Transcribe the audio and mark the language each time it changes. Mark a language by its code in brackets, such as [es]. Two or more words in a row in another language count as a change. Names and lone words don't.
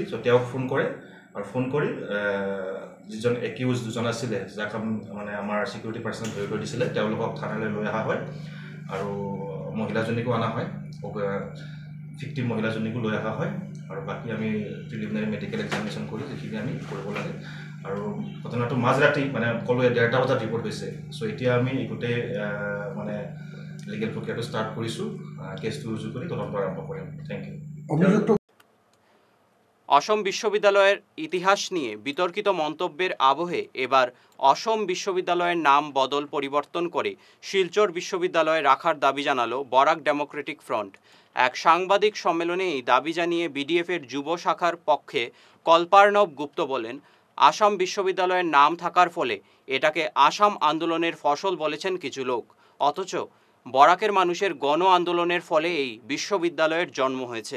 [as] চ' তেওঁক ফোন কৰে আৰু ফোন কৰি যিজন একিউজ 2জন আছিলে, যাক আমাৰ [en] security personnel [as] ধৰি লৈ দিছিলে, তেওঁলোকক থানালৈ লৈ অহা হয় আৰু মহিলাজনীকো অনা হয়, ভিক্টিম মহিলাজনীকো লৈ অহা হয় আৰু বাকী আমি [en] preliminary medical examination [as] কৰি যিখিনি আমি কৰিব লাগে। আৰু ঘটনাটো মাজৰাতি ক'লোৱে 1:30 বজাত ৰিপৰ্ট হৈছে। চ' এতিয়া আমি গোটেই লিগেল প্ৰক্ৰিয়াটো ষ্টাৰ্ট কৰিছোঁ, কেছটো ৰুজু কৰি তদন্ত আৰম্ভ কৰিম। [en] thank you. [bn] অসম বিশ্ববিদ্যালয়ের ইতিহাস নিয়ে বিতর্কিত মন্তব্যের আবহে এবার অসম বিশ্ববিদ্যালয়ের নাম বদল পরিবর্তন করে শিলচর বিশ্ববিদ্যালয়ে রাখার দাবি জানালো বরাক ডেমোক্রেটিক ফ্রন্ট। এক সাংবাদিক সম্মেলনে এই দাবি জানিয়ে বিডিএফের যুব শাখার পক্ষে কল্পার্ণব গুপ্ত বলেন, আসাম বিশ্ববিদ্যালয়ের নাম থাকার ফলে এটাকে আসাম আন্দোলনের ফসল বলেছেন কিছু লোক, অথচ বরাকের মানুষের গণ আন্দোলনের ফলে এই বিশ্ববিদ্যালয়ের জন্ম হয়েছে।